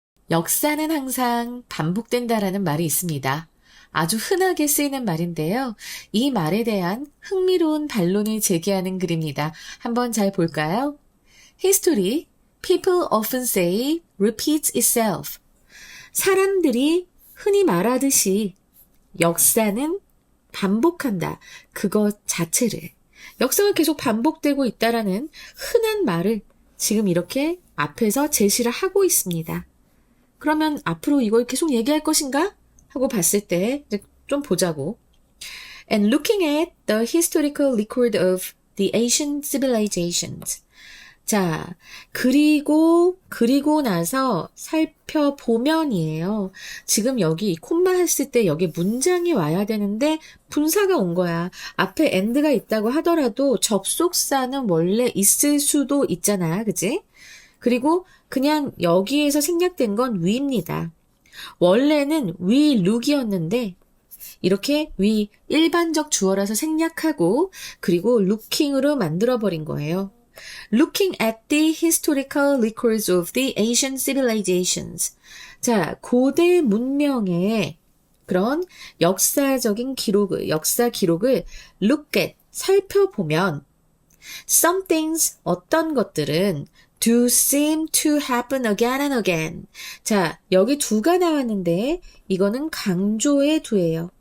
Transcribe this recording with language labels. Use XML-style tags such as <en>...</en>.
<ko>역사는 항상 반복된다라는 말이 있습니다. 아주 흔하게 쓰이는 말인데요. 이 말에 대한 흥미로운 반론을 제기하는 글입니다. 한번 잘 볼까요?</ko> <en>History, people often say, repeats itself.</en> <ko>사람들이 흔히 말하듯이 역사는 반복한다. 그것 자체를. 역사가 계속 반복되고 있다라는 흔한 말을 지금 이렇게 앞에서 제시를 하고 있습니다. 그러면 앞으로 이걸 계속 얘기할 것인가? 하고 봤을 때 좀 보자고.</ko> <en>And looking at the historical record of the Asian civilizations.</en> <ko>자, 그리고 나서 살펴보면이에요. 지금 여기 콤마 했을 때 여기 문장이 와야 되는데 분사가 온 거야. 앞에 and가 있다고 하더라도 접속사는 원래 있을 수도 있잖아. 그치? 그리고 그냥 여기에서 생략된 건 we입니다. 원래는 we look이었는데 이렇게 we 일반적 주어라서 생략하고 그리고 looking으로 만들어버린 거예요.</ko> <en>Looking at the historical records of the Asian civilizations.</en> <ko>자, 고대 문명의 그런 역사적인 기록을, 역사 기록을 look at, 살펴보면 some things, 어떤 것들은</ko> <en>do seem to happen again and again.</en> <ko>자, 여기 두가 나왔는데 이거는 강조의 두예요.</ko>